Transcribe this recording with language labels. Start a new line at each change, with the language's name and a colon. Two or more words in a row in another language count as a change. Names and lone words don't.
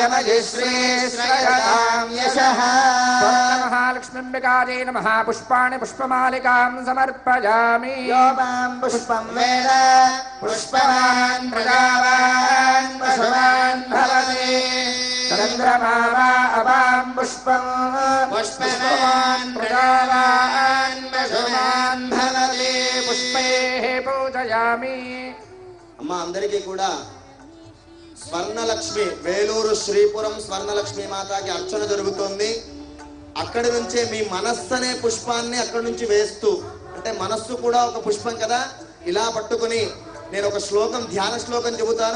Sanskrit: मजिश्रीश्रयतां यशः महालक्ष्मीम्बिकायै नमः पुष्पाणि पुष्पमालिकां समर्पयामि यो मां पुष्पं वेद पुष्पवान् प्रजावान् पशुवान् भवति चन्द्रमा वा अवां पुष्पं पुष्पवान् प्रजावान् पशुवान् भवति पुष्पैः पूजयामि
Telugu: అమ్మ అందరికీ కూడా స్వర్ణలక్ష్మి వేలూరు శ్రీపురం స్వర్ణలక్ష్మి మాతకి అర్చన జరుగుతోంది. అక్కడి నుంచే మీ మనస్సు అనే పుష్పాన్ని అక్కడి నుంచి వేస్తూ, అంటే మనస్సు కూడా ఒక పుష్పం కదా, ఇలా పట్టుకుని నేను ఒక శ్లోకం ధ్యాన శ్లోకం చెబుతాను.